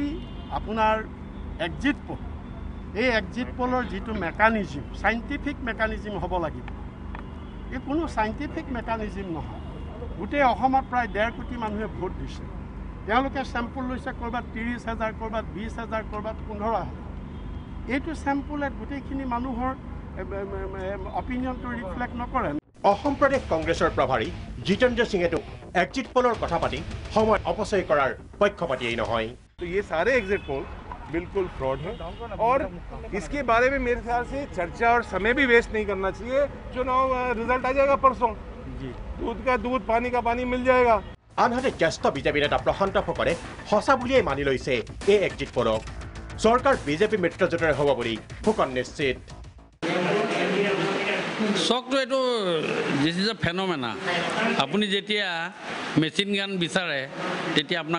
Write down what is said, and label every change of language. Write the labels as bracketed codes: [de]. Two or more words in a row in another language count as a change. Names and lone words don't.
[as] আপোনাৰ [en] exit poll [as] এই এক্সিট পোলৰ যিটো মেকানিজিম [en] scientific mechanism [as] হ'ব লাগিব এই কোনো [en] scientific mechanism [as] নহয় গোটেই অসমত প্ৰায় 1.5 কোটি মানুহে ভোট দিছে তেওঁলোকে চেম্পুল লৈছে ক'ৰবাত 30,000 ক'ৰবাত 20,000 ক'ৰবাত 15,000 এইটো চেম্পুলে গোটেইখিনি মানুহৰ অপিনিয়নটো ৰিফ্লেক্ট নকৰে অসম প্ৰদেশ কংগ্ৰেছৰ প্ৰভাৰী জিতেন্দ্ৰ সিঙেতো এক্সিট পোলৰ কথা পাতি সময় অপচয় কৰাৰ পক্ষপাতিয়েই নহয় [hi] तो ये सारे [en] exit poll [hi] बिल्कुल फ्रॉड है और इसके बारे में मेरे ख्याल से चर्चा और समय भी वेस्ट नहीं करना चाहिए चुनाव रिजल्ट आ जाएगा परसों जी दूध का दूध पानी का पानी मिल जाएगा [as] আনহাতে জ্যেষ্ঠ বিজেপি নেতা প্ৰশান্ত ফুকনে সঁচা বুলিয়েই মানি লৈছে এই এক্সিট পোলক চৰকাৰ বিজেপি মিত্ৰজোঁটৰে হ'ব বুলি ফুকন নিশ্চিত চকটো এইটো [en] this is a phenomena [as] আপুনি যেতিয়া [en] machine gun [as] বিচাৰে তেতিয়া আপোনাক